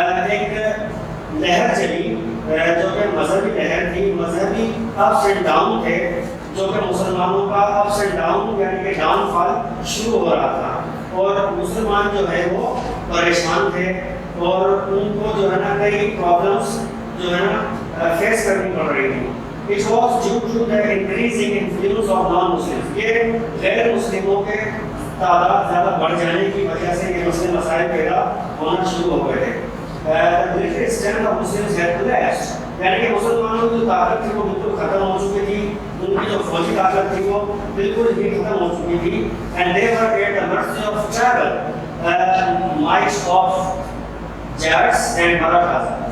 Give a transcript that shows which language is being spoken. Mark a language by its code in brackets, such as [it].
[ur] ایک لہر چلی جو کہ مذہبی لہر تھی، مذہبی اپس اینڈ ڈاؤن تھے، جو کہ مسلمانوں کا اپس اینڈ ڈاؤن یعنی کہ ڈاؤن فال شروع ہو رہا تھا اور مسلمان جو ہے وہ پریشان تھے اور ان کو جو ہے نا کئی پرابلمس جو ہے نا فیس کرنی پڑ رہی تھی. [en] It was due to the increasing influence of non-Muslims. [ur] یہ غیر مسلموں کے تعداد زیادہ بڑھ جانے کی وجہ سے یہ مسئلے مسائل پیدا ہونا شروع ہو گئے تھے. [en] The military strength of Muslims had collapsed. [ur] یعنی کہ مسلمانوں کی جو طاقت تھی وہ بالکل ختم ہو چکی تھی، ان کی جو فوجی طاقت تھی وہ بالکل ہی ختم ہو چکی تھی. [en] And they were at the mercy of travel might of Jats and Marathas.